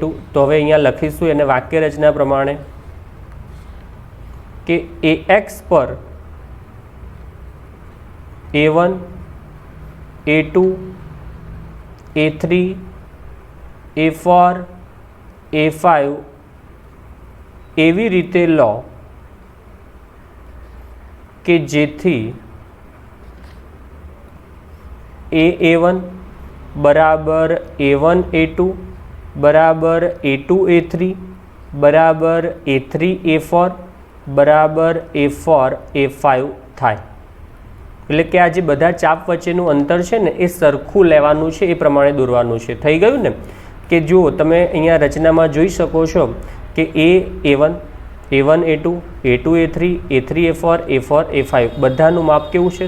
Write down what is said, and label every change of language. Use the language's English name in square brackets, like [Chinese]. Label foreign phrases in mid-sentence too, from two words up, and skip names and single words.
[Gujarati] તો હવે અહીંયા લખીશું એને વાક્ય રચના પ્રમાણે કે AX પર A1 A2 A3 A4 A5 એવી રીતે લો કે જેથી A1 બરાબર A1 A2 બરાબર A2 A3 બરાબર A3 A4 બરાબર A4 A5 થાય. એટલે કે આ જે બધા ચાપ વચ્ચેનું અંતર છે ને એ સરખું લેવાનું છે, એ પ્રમાણે દોરવાનું છે. થઈ ગયું ને? કે જુઓ તમે અહીંયા રચનામાં જોઈ શકો છો કે A1 A1 A2 A2 A3 A3 A4 A4 A5 બધાનું માપ કેવું છે?